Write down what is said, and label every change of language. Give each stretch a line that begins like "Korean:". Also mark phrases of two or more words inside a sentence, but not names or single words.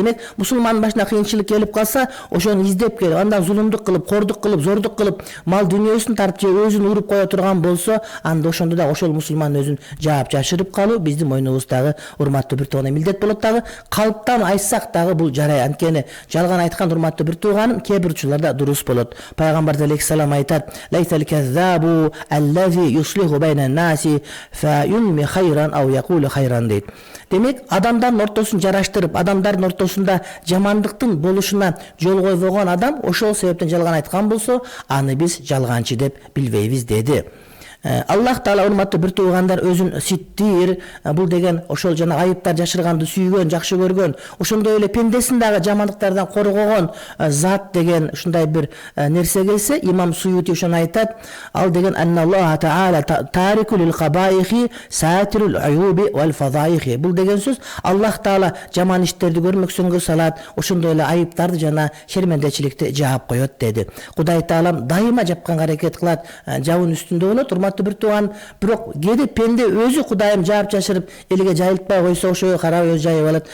Kyrgyz: Демек, мусулмандын башына кыйынчылык келип калса, ошону издеп келип, андан зулумдук кылып, кордук кылып, зордук кылып, мал дүнүйөсүн тартып же өзүн уруп кое турган болсо, анда ошондо да ошол мусулман өзүн жаап жашырып калуу биздин мойнубуздагы урматтуу бир тууган милдет болот дагы. Калптан айтсак дагы бул жарай. Анткени жалган айткан урматтуу бир тууганым кээ бир учурларда дурус болот. Пайгамбар алейхиссалам айтат:
Arabic: "ليس الكذاب الذي يصلح بين الناس فينمي خيرا أو يقول خيرا"
Kyrgyz: дейт. Демек, адамдардын ортосун жараштырып, адамдардын ортосунда жамандыктын болушуна жол койбогон адам ошол себептен жалган айткан болсо, аны биз жалганчы деп билбейбиз деди. Аллах Таала урматтуу бир туугандар өзүн ситтир, бул деген ошол жана айыптар жашырганды сүйгөн, жакшы көргөн, ошондой эле пендесин дагы жамандыктардан коргогон зат деген ушундай бир нерсе келсе, имам Суюти ошону айтат. Ал деген
Arabic: أن الله تعالى تارك القبائح ساتر العيوب والفضائح.
Kyrgyz: Бул деген сөз Аллах Таала жаман иштерди көрмөксөнгө салат, ошондой эле айыптарды жана шермендечиликти жаап коет деди. Кудай Таалам дайыма жапканга аракет кылат, жабын үстүндө болот. Урматтуу бир тууган, бирок кээде пенде өзү Кудайым жаап жашырып элге жайылтпай койсо, ошого карап өзү жайып алат.